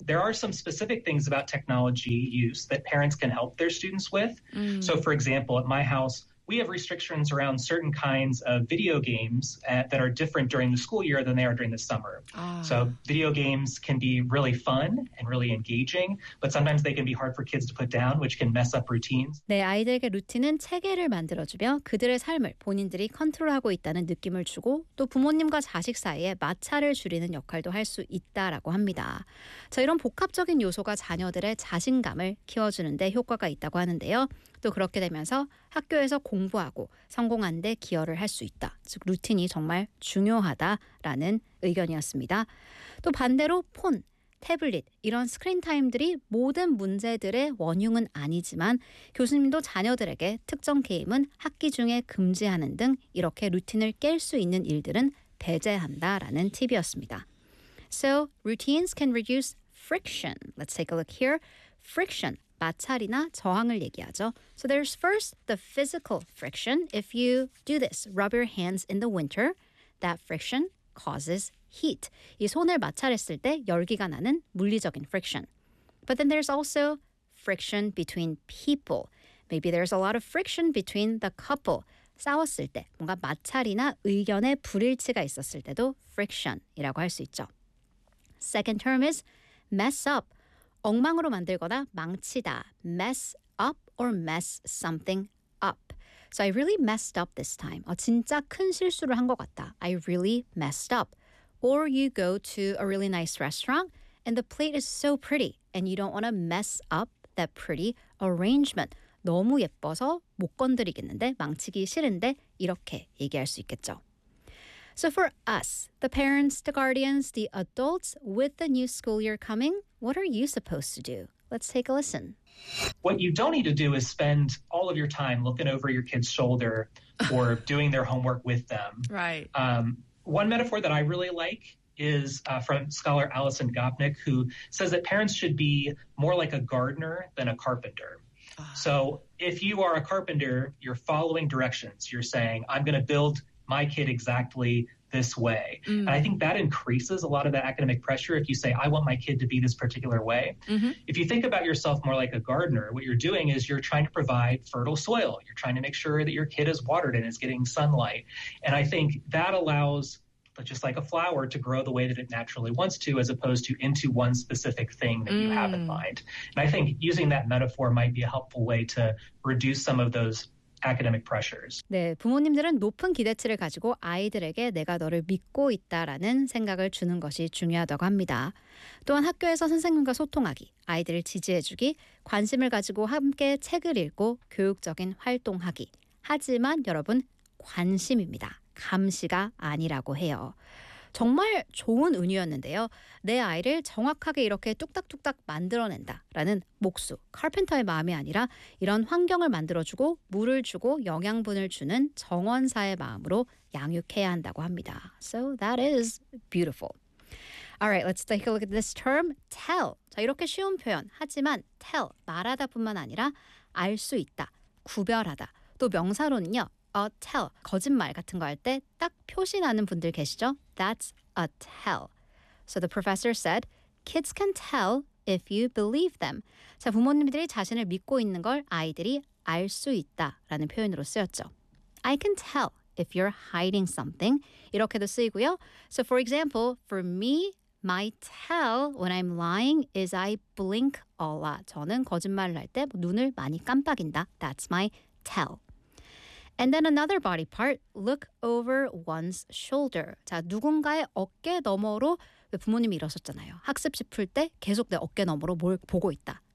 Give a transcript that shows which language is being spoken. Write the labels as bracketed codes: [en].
[en] There are some specific things about technology use that parents can help their students with. So for example, at my house, we have restrictions around certain kinds of video games that are different during the school year than they are during the summer. So video games can be really fun and really engaging, but sometimes they can be hard for kids to put down, which can mess up routines. [ko] 네, 아이들에게 루틴은 체계를 만들어주며 그들의 삶을 본인들이 컨트롤하고 있다는 느낌을 주고 또 부모님과 자식 사이에 마찰을 줄이는 역할도 할 수 있다라고 합니다. 자, 이런 복합적인 요소가 자녀들의 자신감을 키워주는데 효과가 있다고 하는데요. 또 그렇게 되면서 학교에서 공부하고 성공한 데 기여를 할 수 있다. 즉 루틴이 정말 중요하다라는 의견이었습니다. 또 반대로 폰, 태블릿 이런 스크린 타임들이 모든 문제들의 원흉은 아니지만 교수님도 자녀들에게 특정 게임은 학기 중에 금지하는 등 이렇게 루틴을 깰 수 있는 일들은 배제한다라는 팁이었습니다. [en] So routines can reduce friction. Let's take a look here. Friction. [ko] 마찰이나 저항을 얘기하죠. [en] So there's first the physical friction. If you do this, rub your hands in the winter, that friction causes heat. [ko] 이 손을 마찰했을 때 열기가 나는 물리적인 friction. [en] But then there's also friction between people. Maybe there's a lot of friction between the couple. [ko] 싸웠을 때, 뭔가 마찰이나 의견의 불일치가 있었을 때도 friction이라고 할 수 있죠. [en] Second term is mess up. [ko] 엉망으로 만들거나 망치다. [en] Mess up or mess something up. So I really messed up this time. [ko] 진짜 큰 실수를 한 것 같다. [en] I really messed up. Or you go to a really nice restaurant and the plate is so pretty and you don't want to mess up that pretty arrangement. [ko] 너무 예뻐서 못 건드리겠는데 망치기 싫은데 이렇게 얘기할 수 있겠죠. [en] So for us, the parents, the guardians, the adults, with the new school year coming, what are you supposed to do? Let's take a listen. What you don't need to do is spend all of your time looking over your kid's shoulder or doing their homework with them. Right. One metaphor that I really like is from scholar Allison Gopnik, who says that parents should be more like a gardener than a carpenter. So if you are a carpenter, you're following directions. You're saying, I'm going to build my kid exactly this way. Mm. And I think that increases a lot of the academic pressure if you say, I want my kid to be this particular way. Mm-hmm. If you think about yourself more like a gardener, what you're doing is you're trying to provide fertile soil. You're trying to make sure that your kid is watered and is getting sunlight. And I think that allows, just like a flower, to grow the way that it naturally wants to, as opposed to into one specific thing that you have in mind. And I think using that metaphor might be a helpful way to reduce some of those academic pressures. [ko] 네, 부모님들은 높은 기대치를 가지고 아이들에게 내가 너를 믿고 있다라는 생각을 주는 것이 중요하다고 합니다. 또한 학교에서 선생님과 소통하기, 아이들을 지지해주기, 관심을 가지고 함께 책을 읽고 교육적인 활동하기. 하지만 여러분, 관심입니다. 감시가 아니라고 해요. 정말 좋은 운이었는데요. 내 아이를 정확하게 이렇게 뚝딱뚝딱 만들어낸다라는 목수, 카펜터의 마음이 아니라 이런 환경을 만들어주고 물을 주고 영양분을 주는 정원사의 마음으로 양육해야 한다고 합니다. [en] So that is beautiful. All right, let's take a look at this term, tell. [ko] 자, 이렇게 쉬운 표현, 하지만 tell, 말하다 뿐만 아니라 알 수 있다, 구별하다, 또 명사로는요, a tell, 거짓말 같은 거 할 때 딱 표시 나는 분들 계시죠? [en] That's a tell. So the professor said, kids can tell if you believe them. [ko] 자, 부모님들이 자신을 믿고 있는 걸 아이들이 알 수 있다라는 표현으로 쓰였죠. [en] I can tell if you're hiding something. [ko] 이렇게도 쓰이고요. [en] So for example, for me, my tell when I'm lying is I blink a lot. [ko] 저는 거짓말을 할 때 눈을 많이 깜빡인다. [en] That's my tell. And then another body part, look over one's shoulder. [ko] 자, 누군가의 어깨 너머로 부모님이 일어섰잖아요. 학습지 풀 때 계속 내 어깨 너머로 뭘 보고 있다.